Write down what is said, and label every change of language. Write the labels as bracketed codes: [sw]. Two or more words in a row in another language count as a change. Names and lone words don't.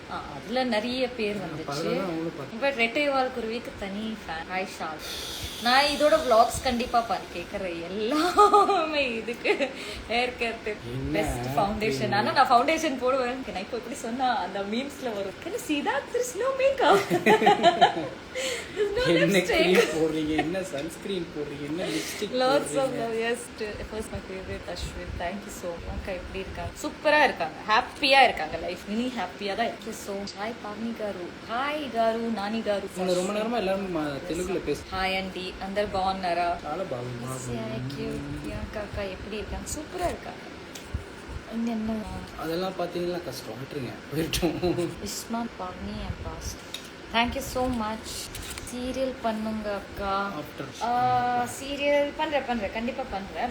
[ta] அதுல நிறைய பேர் வந்துச்சு. பட் ரெட்டை வால் குருவிக்கு தனி ஃபேன். ஹாய் ஷால். நான் இதோட vlogs கண்டிப்பா கேட்கறேன் எல்லாமே. இதுக்கு [en] hair care best foundation. [ta] ஆனா நான் ஃபவுண்டேஷன் போடுவேன். நான் இப்போ இப்படி சொன்னா அந்த மீம்ஸ்ல வரும், [en] can you see that there is no makeup. என்ன cream போடுறீங்க, என்ன sunscreen போடுறீங்க, என்ன lipstick lots of love. Yes, first my favorite Ashwin. Thank you so much. [ta] அக்கா எப்படி இருக்காங்க? சூப்பரா இருக்காங்க, ஹாப்பியா இருக்காங்க. லைஃப் மினி ஹாப்பியா தான் இருக்கு. ஸோ ஹாய் பாவனி காரு, ஹாய் காரு, நானி காரு. ரொம்ப நேரமா எல்லாரும் தெலுங்குல பேச. [en] hi aunty, [te] అందరు బాగున్నారా? చాలా బాగున్నా. [ta] பிரியங்கா அக்கா எப்படி இருக்காங்க? சூப்பரா இருக்காங்க. என்ன அதெல்லாம் பார்த்தீங்கன்னா கஷ்டம், விட்டுருங்க போயிட்டோம். [en] Ismaan Bhavani and Boss. Thank you so much. [ta] சீரியல் பண்ணுங்க அக்கா. சீரியல் பண்றேன் கண்டிப்பா பண்றேன்.